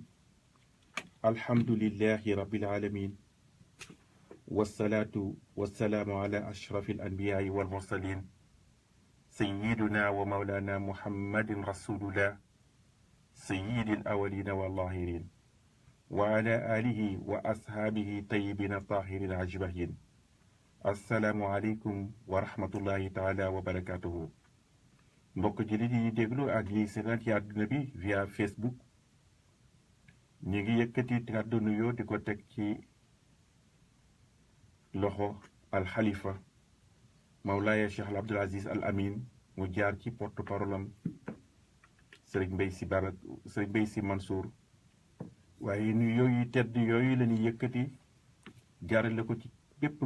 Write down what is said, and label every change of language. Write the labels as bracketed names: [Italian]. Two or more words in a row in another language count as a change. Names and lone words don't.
[Arabic] الحمد لله رب العالمين والصلاة والسلام على أشرف الأنبياء والمرسلين سيدنا ومولانا محمد رسول الله سيد الأولين والآخرين وعلى آله وأصحابه طيبين الطاهرين أجمعين. السلام عليكم ورحمة الله تعالى وبركاته. [Wolof] mbokk jullit yi déglu ak yi seetaan ci àdduna bi via Facebook ñu ngi yëkkati kàddu nuyoo di ko teg ci loxo alxalifa Mawlaaya Cheikh Abdoul Aziz Al Amin mu jaar ci [French] porte parole [Wolof] am Serigne Mbaye Sy Mansour waaye nuyoo yu tedd yooyu la ñuy yëkkati jaarale ko ci bépp